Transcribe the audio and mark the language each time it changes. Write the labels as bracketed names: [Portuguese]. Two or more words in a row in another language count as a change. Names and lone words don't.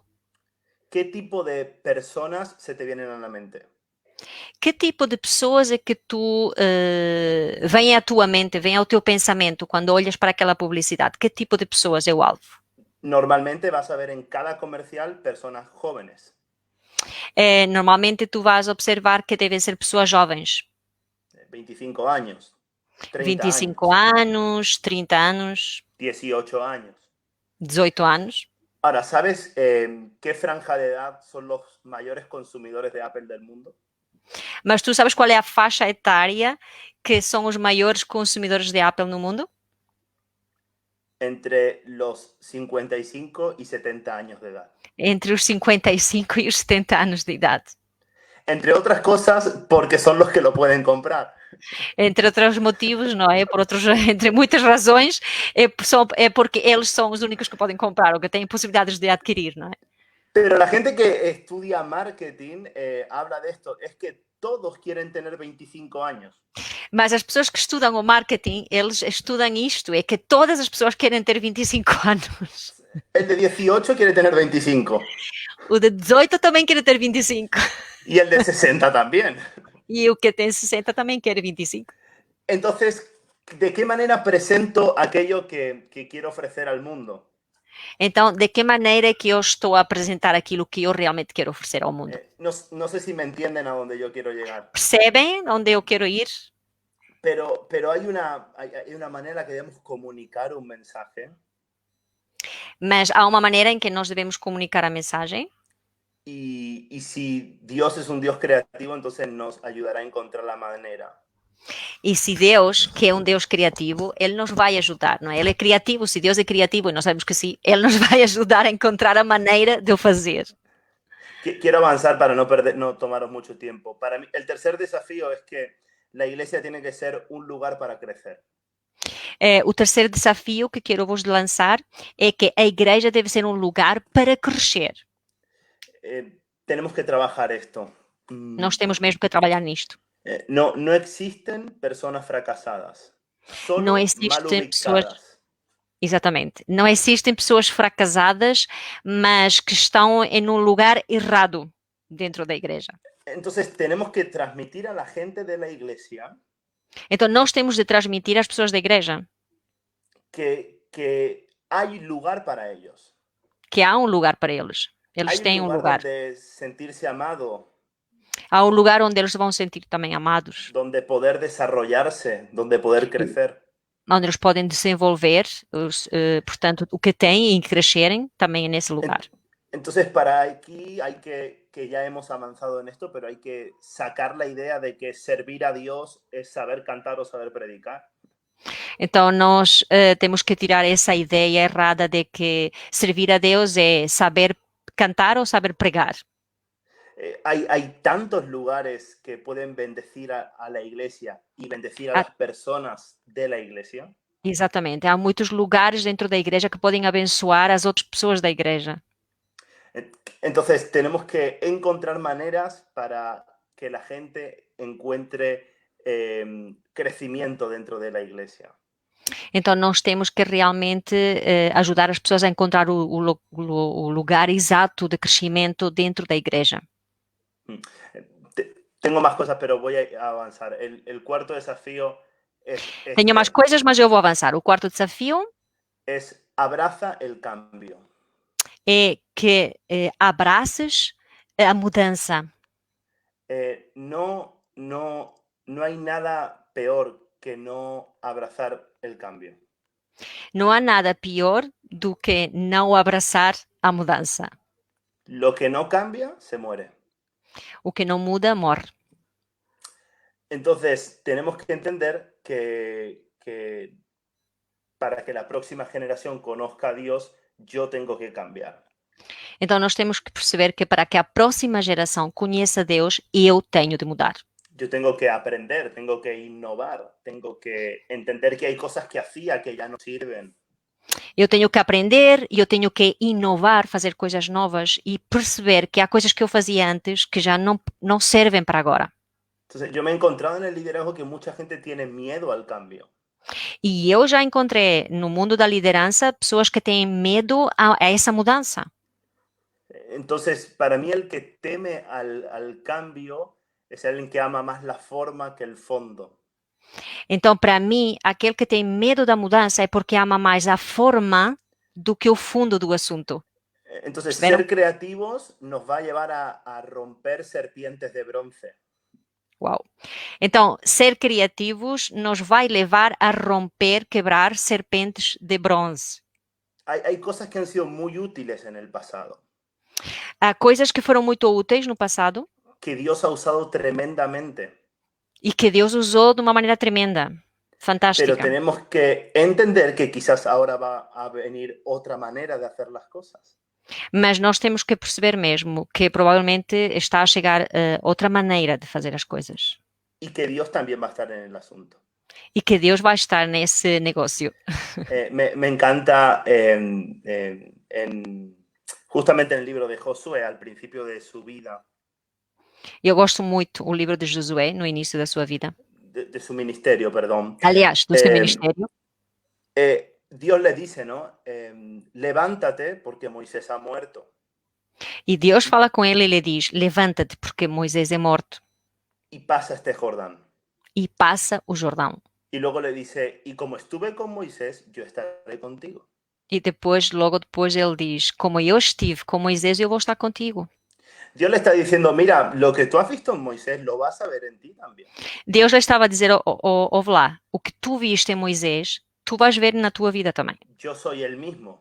[Spanish] ¿qué tipo de personas se te vienen a la mente? [Portuguese] que tipo de pessoas é que tu vem à tua mente, vem ao teu pensamento quando olhas para aquela publicidade? Que tipo de pessoas é o alvo? [Spanish] Normalmente vas a ver en cada comercial personas jóvenes. [Portuguese] Normalmente tu vais observar que devem ser pessoas jovens. [Spanish] 25 años, 30 [Portuguese] 25 anos, 30 anos, [Spanish] 18 años. [Portuguese] 18 anos. [Spanish] Ahora, ¿sabes qué franja de edad son los mayores consumidores de Apple del mundo? [Portuguese] Mas tu sabes qual é a faixa etária que são os maiores consumidores de Apple no mundo? [Spanish] Entre los 55 y 70 años de edad. [Portuguese] Entre os 55 e os 70 anos de idade. [Spanish] Entre otras cosas, porque son los que lo pueden comprar. [Portuguese] Entre outros motivos, não é? Entre muitas razões, é porque eles são os únicos que podem comprar ou que têm possibilidades de adquirir, não é? [Spanish] Pero la gente que estudia marketing habla de esto, es que todos quieren tener 25 años. [Portuguese] Mas as pessoas que estudam o marketing, eles estudam isto, é que todas as pessoas querem ter 25 anos. [Spanish] El de 18 quiere tener 25. [Portuguese] O de 18 também quer ter 25. [Spanish] Y el de 60 también. [Portuguese] E o que tem 60 também quer 25. [Spanish] Entonces, ¿de qué manera presento aquello que quiero ofrecer al mundo? [Portuguese] Então, de que maneira é que eu estou a apresentar aquilo que eu realmente quero oferecer ao mundo? [Spanish] No sé si me entienden a dónde yo quiero llegar. [Portuguese] Percebem onde eu quero ir? [Spanish] Pero hay una manera que debemos comunicar un mensaje. [Portuguese] Mas há uma maneira em que nós devemos comunicar a mensagem. [Spanish] Y si Dios es un Dios creativo, entonces nos ayudará a encontrar la manera. [Portuguese] E se Deus, que é um Deus criativo, Ele nos vai ajudar, não é? Ele é criativo, se Deus é criativo, e nós sabemos que sim, Ele nos vai ajudar a encontrar a maneira de o fazer. [Spanish] Quiero avanzar para no tomaros mucho tiempo. Para mí, el tercer desafío es que la iglesia tiene que ser un lugar para crecer. [Portuguese] O terceiro desafio que quero vos lançar é que a igreja deve ser um lugar para crescer. [Spanish] Tenemos que trabajar esto. [Portuguese] Nós temos mesmo que trabalhar nisto. [Spanish] No existen personas fracasadas. Solo [Portuguese] Não existem pessoas. Exatamente. Não existem pessoas fracassadas, mas que estão em um lugar errado dentro da igreja. [Spanish] Entonces tenemos que transmitir a la gente de la iglesia. [Portuguese] Então nós temos de transmitir às pessoas da igreja [Spanish] que hay lugar para ellos. [Portuguese] Que há um lugar para eles. Eles têm um lugar. [Spanish] De sentirse amado. [Portuguese] Há um lugar onde eles vão sentir também amados, [Spanish] donde poder desarrollarse, donde poder crecer. [Portuguese] onde eles podem desenvolver, portanto, o que têm e crescerem também é nesse lugar. [Spanish] Entonces, para aquí hay que ya hemos avanzado en esto, pero hay que sacar la idea de que servir a Dios es saber cantar o saber predicar. [Portuguese] Então, nós temos que tirar essa ideia errada de que servir a Deus é saber cantar ou saber pregar. [Spanish] Hay tantos lugares que pueden bendecir a la iglesia y bendecir a las personas de la iglesia. [Portuguese] Exatamente. Há muitos lugares dentro da igreja que podem abençoar as outras pessoas da igreja. [Spanish] Entonces, tenemos que encontrar maneras para que la gente encuentre crecimiento dentro de la iglesia. [Portuguese] Então, nós temos que realmente ajudar as pessoas a encontrar o lugar exato de crescimento dentro da igreja. [Spanish] Tengo más cosas, pero voy a avanzar. El cuarto desafío es... [Portuguese] Tenho mais coisas, mas eu vou avançar. O quarto desafio [Spanish] es abraza el cambio. [Portuguese] é que abraces a mudança. [Spanish] No hay nada peor que no abrazar el cambio. [Portuguese] Não há nada pior do que não abraçar a mudança. [Spanish] Lo que no cambia, se muere. [Portuguese] O que não muda, morre. [Spanish] Entonces, tenemos que entender que para que la próxima generación conozca a Dios, yo tengo que cambiar. [Portuguese] Então, nós temos que perceber que para que a próxima geração conheça Deus, eu tenho de mudar. [Spanish] Yo tengo que aprender, tengo que innovar, tengo que entender que hay cosas que hacía que ya no sirven. [Portuguese] Eu tenho que aprender, eu tenho que inovar, fazer coisas novas e perceber que há coisas que eu fazia antes que já não servem para agora. [Spanish] Entonces, yo me he encontrado en el liderazgo que mucha gente tiene miedo al cambio. [Portuguese] E eu já encontrei no mundo da liderança pessoas que têm medo a essa mudança. [Spanish] Entonces, para mí el que teme al cambio es alguien que ama más la forma que el fondo. [Portuguese] Então, para mim, aquele que tem medo da mudança é porque ama mais a forma do que o fundo do assunto. [Spanish] Entonces, [Portuguese] ¿Perceberam? [Spanish] ser creativos nos va a llevar a romper serpientes de bronce. [Portuguese] Uau! Então, ser criativos nos vai levar a romper, quebrar serpentes de bronze. [Spanish] Hay cosas que han sido muy útiles en el pasado, [Portuguese] Há coisas que foram muito úteis no passado [Spanish] que Dios ha usado tremendamente, [Portuguese] e que Deus usou de uma maneira tremenda, [Spanish] pero [Portuguese] fantástica. [Spanish] tenemos que entender que quizás ahora va a venir otra manera de hacer las cosas. [Portuguese] Mas nós temos que perceber mesmo que provavelmente está a chegar outra maneira de fazer as coisas. [Spanish] Y que Dios también va a estar en el asunto. [Portuguese] E que Deus vai estar nesse negócio. [Spanish] Me encanta justamente en el libro de Josué, al principio de su vida, [Portuguese] Eu gosto muito do livro de Josué, no início da sua vida. [Spanish] de su ministerio, perdón. [Portuguese] Aliás, do seu ministério. [Spanish] Dios le dice, ¿no? Levántate porque Moisés ha muerto. [Portuguese] E Deus fala com ele e lhe diz: levanta-te, porque Moisés é morto. [Spanish] Y pasa este Jordán. [Portuguese] E passa o Jordão. [Spanish] Y luego le dice, y como estuve con Moisés, yo estaré contigo. [Portuguese] E depois, logo depois, ele diz: como eu estive com Moisés, eu vou estar contigo. [Spanish] Dios le está diciendo, mira, lo que tú has visto en Moisés lo vas a ver en ti también. [Portuguese] Deus lhe estava a dizer: ouve lá, o que tu viste em Moisés, tu vais ver na tua vida também. [Spanish] Yo soy el mismo.